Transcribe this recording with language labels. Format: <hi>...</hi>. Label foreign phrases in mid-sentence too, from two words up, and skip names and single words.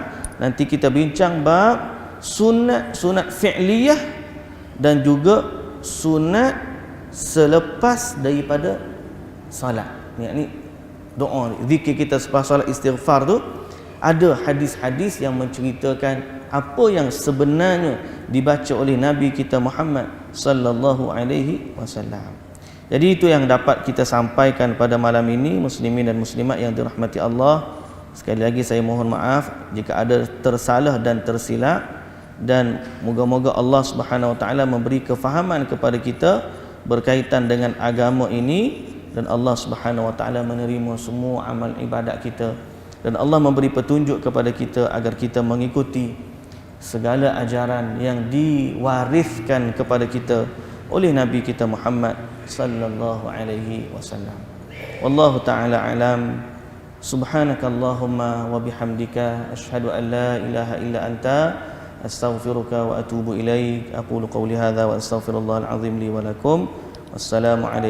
<ms>Nanti kita bincang bab sunat fi'liyah dan juga sunat selepas daripada salat. Yakni doa zikir kita selepas salat istighfar tu, ada hadis-hadis yang menceritakan apa yang sebenarnya dibaca oleh Nabi kita Muhammad</ms> <ar>صلى الله عليه وسلم.</ar> <ms>Jadi itu yang dapat kita sampaikan pada malam ini, muslimin dan muslimat yang dirahmati Allah. Sekali lagi saya mohon maaf jika ada tersalah dan tersilap, dan moga-moga Allah</ms> <ar>سبحانه وتعالى</ar> <ms>memberi kefahaman kepada kita berkaitan dengan agama ini, dan Allah</ms> <ar>سبحانه وتعالى</ar> <ms>menerima semua amal ibadat kita, dan Allah memberi petunjuk kepada kita agar kita mengikuti segala ajaran yang diwariskan kepada kita oleh Nabi kita Muhammad</ms> <ar>صلى الله عليه وسلم. والله تعالى أعلم. سبحانك اللهم وبحمدك أشهد أن لا إله إلا أنت أستغفرك وأتوب إليك. أقول قولي هذا وأستغفر الله العظيم لي ولكم.</ar>